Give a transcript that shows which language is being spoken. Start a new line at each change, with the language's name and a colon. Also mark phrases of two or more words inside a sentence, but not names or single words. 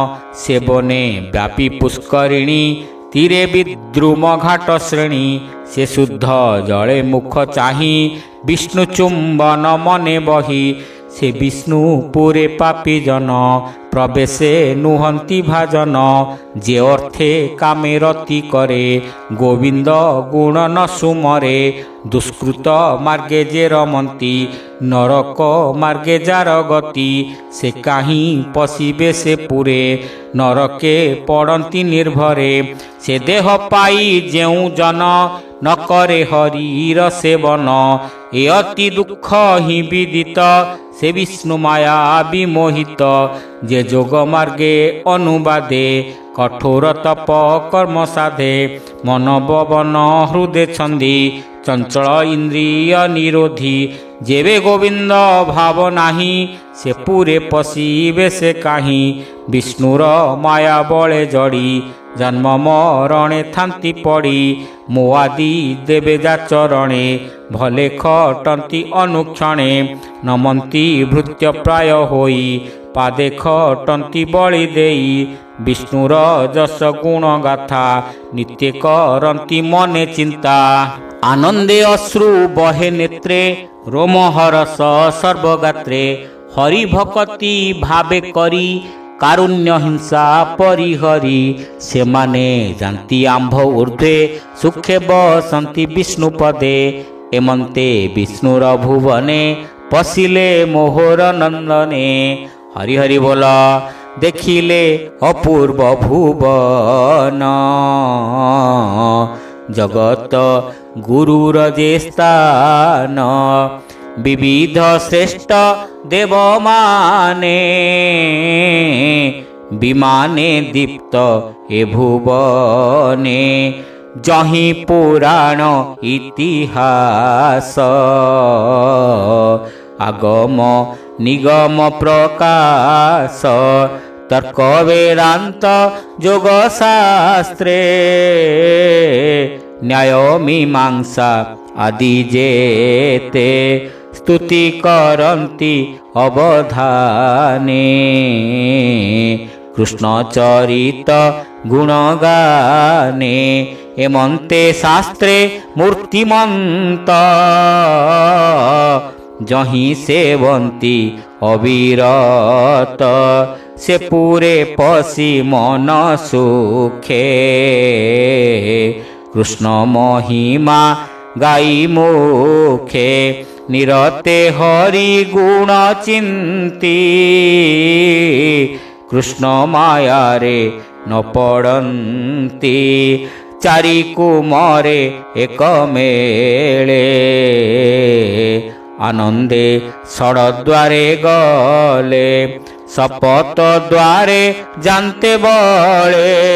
Odia: ସେବନେ ବ୍ୟାପୀ ପୁଷ୍କରିଣୀ ତୀରେ ବିଦ୍ରୁମ ଘାଟ ଶ୍ରେଣୀ ସେ ଶୁଦ୍ଧ ଜଳେ ମୁଖ ଚାହୀ ବିଷ୍ଣୁ ଚୁମ୍ବନ ମନେ ବହୀ ସେ ବିଷ୍ଣୁ ପୁରେ ପାପୀ ଜନ ପ୍ରବେଶେ ନୁହନ୍ତୀ ଭାଜନ ଯେ ଅର୍ଥେ କାମେ ରତି କରେ ଗୋବିନ୍ଦ ଗୁଣ ନ ସୁମରେ ଦୁଷ୍କୃତ ମାର୍ଗେ ଯେ ରମନ୍ତୀ ନରକ ମାର୍ଗେ ଯାର ଗତି ସେ କାହିଁ ପଶିବେ ସେ ପୁରେ ନରକେ ପଡ଼ତୀ ନିର୍ଭରେ ସେ ଦେହ ପାଈ ଯେଉ ଜନ ନ କରେ ହରିର ସେବନ ଏ ଅତି ଦୁଖ ହୀ ବିଦିତ ସେ ବିଷ୍ଣୁ ମାୟା ବିମୋହିତ ଯେ ଯୋଗ ମାର୍ଗେ ଅନୁବାଦେ କଠୋର ତପ କର୍ମ ସାଧେ ମନ ବବନ ହୃଦୟ ଛନ୍ଦୀ ଚଞ୍ଚଳ ଇନ୍ଦ୍ରିୟ ନିରୋଧୀ ଯେବେ ଗୋବିନ୍ଦ ଭାବ ନାହୀ ସେ ପୂରେ ପଶିବେ ସେ କାହିଁ ବିଷ୍ଣୁର ମାୟା ବଳେ ଜଡ଼ୀ ଜନ୍ମ ମରଣେ ଥାନ୍ତୀ ପଡ଼ୀ ମୋଆଦି ଦେବେ ଯା ଚରଣେ ଭଲେ ଖଟନ୍ତୀ ଅନୁକ୍ଷଣେ ନମନ୍ତୀ ଭୃତ୍ୟ ପ୍ରାୟ ହୋଈ ପାଦେ ଖଟନ୍ତୀ ବଳି ଦେଈ ବିଷ୍ଣୁର ଯଶ ଗୁଣ ଗାଥା ନିତ୍ୟ କରନ୍ତୀ ମନେ ଚିନ୍ତା ଆନନ୍ଦେ ଅଶ୍ରୁ ବହେ ନେତ୍ରେ ରୋମହରସ ସର୍ବଗାତ୍ରେ ହରି ଭକ୍ତି ଭାବେ କରୀ କାରୁଣ୍ୟ ହିଂସା ପରିହରୀ ସେ ମାନେ ଜାଣତୀ ଆମ୍ଭ ଊର୍ଦ୍ଧ୍ୱେ ସୁଖେ ବସନ୍ତୀ ବିଷ୍ଣୁ ପଦେ ଏମନ୍ତେ ବିଷ୍ଣୁର ଭୁବନେ ପଶିଲେ ମୋହର ନନ୍ଦନେ ହରି ହରି ବୋଲ ଦେଖିଲେ ଅପୂର୍ବ ଭୁବନ ଜଗତ ଗୁରୁର ଯେ ସ୍ଥାନ ବିବିଧ ଶ୍ରେଷ୍ଠ ଦେବ ମାନେ ବିମାନେ ଦୀପ୍ତ ଏ ଭୁବନେ ଯହି ପୁରାଣ ଇତିହାସ ଆଗମ ନିଗମ ପ୍ରକାଶ ତର୍କ ବେଦାନ୍ତ ଯୋଗ ଶାସ୍ତ୍ରେ ନ୍ୟାୟ ମୀମାଂସା ଆଦି ଯେତେ ସ୍ତୁତି କରନ୍ତି ଅବଧାନେ କୃଷ୍ଣ ଚରିତ ଗୁଣଗାନେ ଏମନ୍ତେ ଶାସ୍ତ୍ରେ ମୂର୍ତ୍ତିମନ୍ତ ଯହି ସେବନ୍ତି ଅବିରତ ସେ ପୂରେ ପସୀ ମନ ସୁଖେ କୃଷ୍ଣ ମହିମା ଗାଈ ମୁଖେ ନିରତେ ହରି ଗୁଣ ଚିନ୍ତୀ କୃଷ୍ଣ ମାୟା ରେ ନ ପଡ଼ନ୍ତି ଚାରି କୁମାରେ ଏକ ମେଳେ ଆନନ୍ଦେ ଷଡ଼୍ଦ୍ୱାରେ ଗଲେ ସପତ ଦ୍ୱାରେ ଜାଣତେ ବଳେ